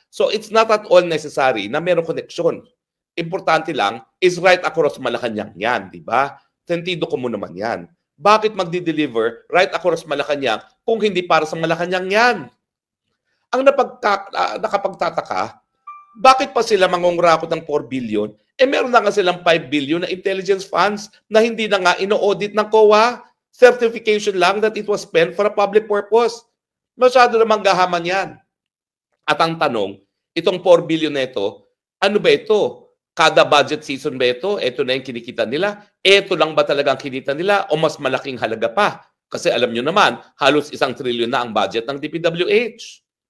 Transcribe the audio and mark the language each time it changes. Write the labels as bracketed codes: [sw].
[en] So it's not at all necessary [tl] na mayroong koneksyon. Importante lang [en] is right across Malacanang [tl] yan, di ba? Sentido ko mo naman yan. Bakit magdi-deliver [en] right across [tl] Malacanang kung hindi para sa Malacanang yan? Ang nakapagtataka, bakit pa sila mangungurakot ng 4 billion? Meron na nga silang 5 billion na intelligence funds na hindi na nga ino-audit ng COA. [en] Certification [tl] lang [en] that it was spent for a public purpose. [tl] Masyado namang gahaman yan. At ang tanong, itong 4 billion na ito, ano ba ito? Kada budget season ba ito? Ito na yung kinikita nila? Ito lang ba talagang kinita nila? O mas malaking halaga pa? Kasi alam nyo naman, halos 1 trillion na ang budget ng DPWH.